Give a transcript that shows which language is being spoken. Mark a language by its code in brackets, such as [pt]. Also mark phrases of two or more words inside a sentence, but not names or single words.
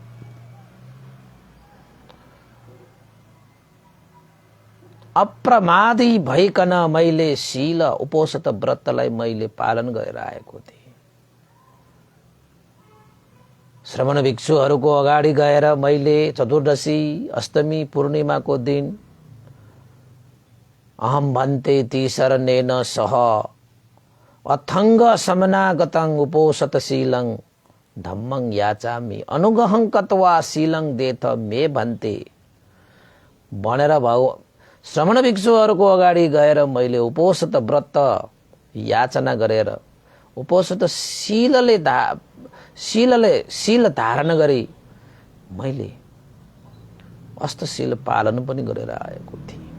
[ne] अप्रमादी भइकन मैले शील उपोषित व्रतलाई मैले पालन गरेर आएको थिएँ। श्रमण भिक्षुहरूको अगाडि गएर मैले चतुर्दशी, अष्टमी, पूर्णिमाको दिन [pi] अहम भन्ते ती शरणेन सह अथङ्ग समनागतं उपोषतशीलं धम्मं याचामि अनुगहं कत्वा शीलं देथ मे भन्ते [ne] भनेर श्रमण भिक्षुहरूको अगाडि गएर मैले उपोषित व्रत याचना गरेर उपोषित शील धारण गरी मैले अष्टशील पालन पनि गरेर आएको थिएँ।